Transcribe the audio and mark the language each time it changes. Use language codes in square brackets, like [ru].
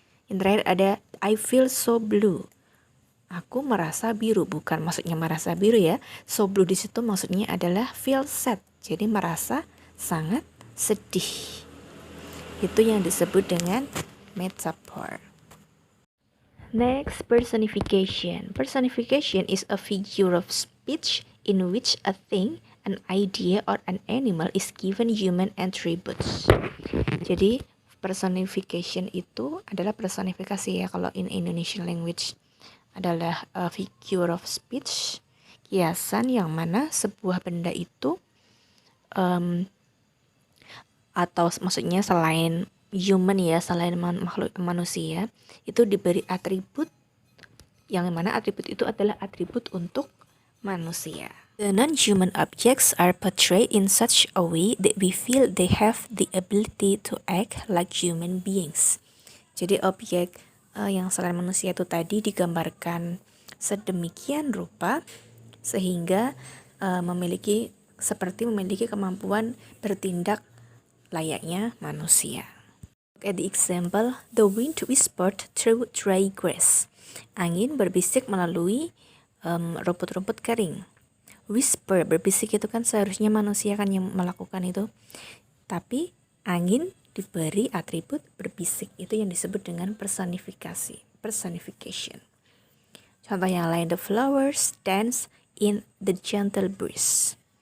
[id] Yang terakhir ada, [en] I feel so blue. [id] Aku merasa biru, bukan maksudnya merasa biru ya. [en] So blue [id] di situ maksudnya adalah [en] feel sad. [id] Jadi merasa sangat sedih. Itu yang disebut dengan metaphor. [en] Next, personification. Personification is a figure of speech in which a thing, an idea, or an animal is given human attributes. [id] Jadi, personification itu adalah personifikasi ya, kalau [en] in Indonesian language [id] adalah [en] a figure of speech, [id] kiasan yang mana sebuah benda itu atau maksudnya selain human ya, selain makhluk manusia, itu diberi atribut yang mana atribut itu adalah atribut untuk manusia. [en] The non-human objects are portrayed in such a way that we feel they have the ability to act like human beings. [id] Jadi objek yang selain manusia itu tadi digambarkan sedemikian rupa sehingga memiliki kemampuan bertindak layaknya manusia. [en] Look at the example, the wind whispered through dry grass. [id] Angin berbisik melalui rumput-rumput kering. Whisper, berbisik itu kan seharusnya manusia kan yang melakukan itu. Tapi angin diberi atribut berbisik. Itu yang disebut dengan personifikasi, personification. Contoh yang lain, [en] the flowers dance in the gentle breeze.